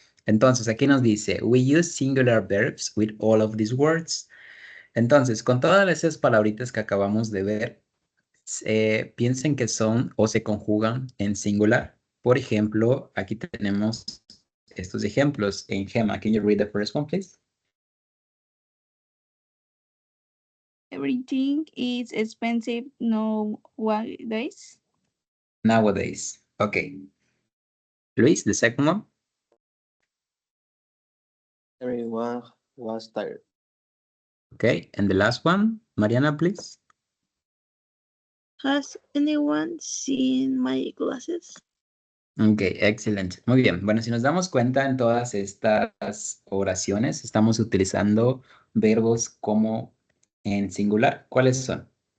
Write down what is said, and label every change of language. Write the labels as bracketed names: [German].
[Spanish] Entonces, aquí nos dice, [English] we use singular verbs with all of these words. [Spanish] Entonces, con todas esas palabritas que acabamos de ver, piensen que son o se conjugan en singular. Por ejemplo, aquí tenemos estos ejemplos en Gemma. [English] Can you read the first one, please? Everything is expensive nowadays. Nowadays. Okay. Luis, the second one. Everyone was tired. Okay. And the last one, Mariana, please. Has anyone seen my glasses? [Spanish] Ok, excelente. Muy bien. Bueno, si nos damos cuenta en todas estas oraciones, estamos utilizando verbos como en singular. ¿Cuáles son?